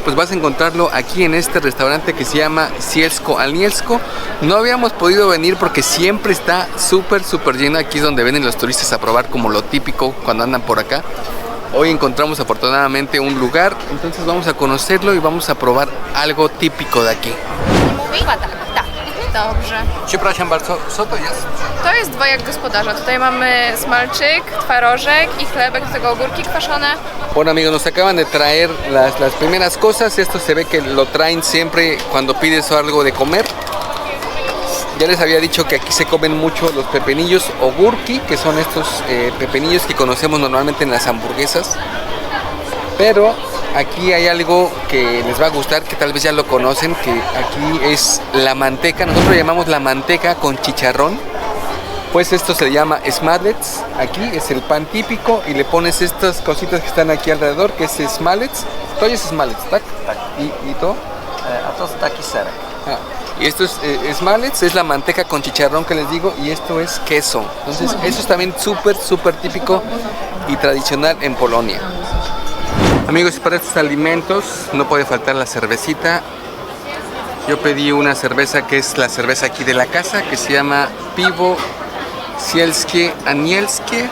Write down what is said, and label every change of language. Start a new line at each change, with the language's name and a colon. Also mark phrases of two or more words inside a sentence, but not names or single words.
Spanish: Pues vas a encontrarlo aquí en este restaurante que se llama Sielsko Anielsko. No habíamos podido venir porque siempre está súper lleno. Aquí es donde vienen los turistas a probar como lo típico cuando andan por acá. Hoy encontramos afortunadamente un lugar, entonces vamos a conocerlo y vamos a probar algo típico de aquí.
Polish: Chyba tak, tak. Dobrze. Przepraszam bardzo, co to jest? To jest dwojak gospodarza. Tutaj mamy smalczyk, twarożek i chlebek, do tego ogórki kwaszone.
Spanish: Bueno amigos, nos acaban de traer las primeras cosas. Esto se ve que lo traen siempre cuando pides algo de comer. Ya les había dicho que aquí se comen mucho los pepinillos ogurki, que son estos pepinillos que conocemos normalmente en las hamburguesas. Pero aquí hay algo que les va a gustar, que tal vez ya lo conocen, que aquí es la manteca. Nosotros lo llamamos la manteca con chicharrón. Pues esto se llama smalets. Aquí es el pan típico y le pones estas cositas que están aquí alrededor, que es smalets. Todo es smalets, ¿tak? ¿Y todo?
Polish: A to taki serek.
Spanish: Y esto es smalets, es la manteca con chicharrón que les digo, y esto es queso. Entonces eso es también súper típico y tradicional en Polonia. Amigos, para estos alimentos no puede faltar la cervecita. Yo pedí una cerveza que es la cerveza aquí de la casa, que se llama Piwo Sielskie Anielskie.